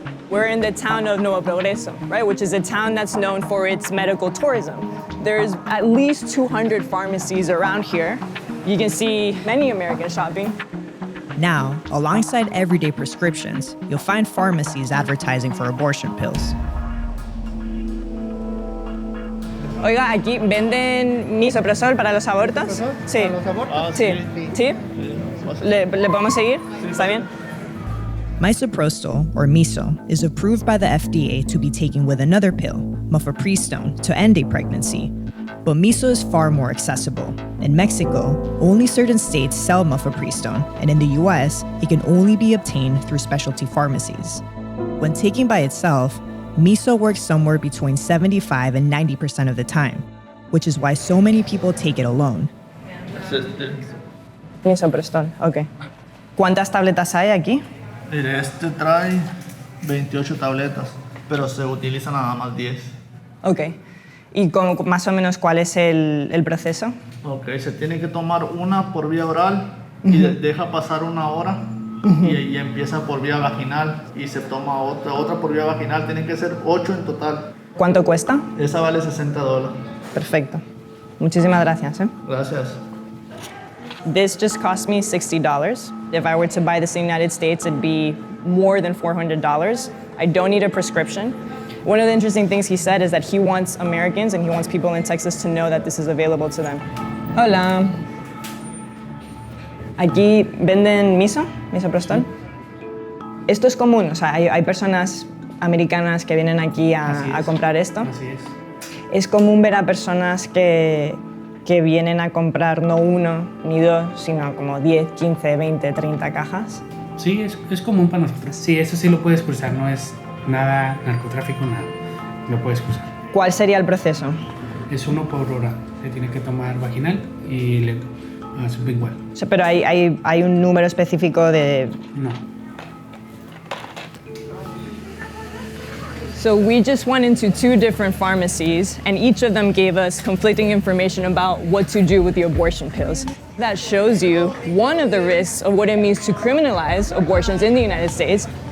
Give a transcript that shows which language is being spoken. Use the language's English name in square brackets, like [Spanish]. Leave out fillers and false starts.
[English] We're in the town of Nuevo Progreso, right, which is a town that's known for its medical tourism. There's at least 200 pharmacies around here. You can see many Americans shopping. Now, alongside everyday prescriptions, you'll find pharmacies advertising for abortion pills. [Spanish] Oiga, aquí venden misoprostol para los abortos. Sí. Sí. Sí. ¿Le podemos seguir? ¿Está bien? [English] Misoprostol, or miso, is approved by the FDA to be taken with another pill, misoprostol, to end a pregnancy. But miso is far more accessible. In Mexico, only certain states sell misoprostol, and in the US, it can only be obtained through specialty pharmacies. When taken by itself, miso works somewhere between 75 and 90% of the time, which is why so many people take it alone. Misoprostol, ok. [Spanish] ¿Cuántas tabletas hay aquí? Mire, este trae 28 tabletas, pero se utiliza nada más 10. Ok. ¿Y más o menos cuál es el proceso? Ok, se tiene que tomar una por vía oral y deja pasar 1 hora y empieza por vía vaginal y se toma otra por vía vaginal. Tienen que ser 8 en total. ¿Cuánto cuesta? Esa vale $60. Perfecto. Muchísimas gracias. Gracias. [English] This just cost me $60. If I were to buy this in the United States, it'd be more than $400. I don't need a prescription. One of the interesting things he said is that he wants Americans and he wants people in Texas to know that this is available to them. Hola. [Spanish] Aquí venden misoprostol. Esto es común, o sea, hay personas americanas que vienen aquí a comprar esto. Así es. Es común ver a personas que vienen a comprar no uno ni dos, sino como 10, 15, 20, 30 cajas. Sí, es común para nosotros. Sí, eso sí lo puedes cruzar, no es nada narcotráfico, nada. Lo puedes cruzar. ¿Cuál sería el proceso? Es 1 por hora. Se tiene que tomar vaginal y sublingual. O sea, pero hay un número específico de... No. [English] So we just went into 2 different pharmacies, and each of them gave us conflicting information about what to do with the abortion pills. That shows you one of the risks of what it means to criminalize abortions in the United States.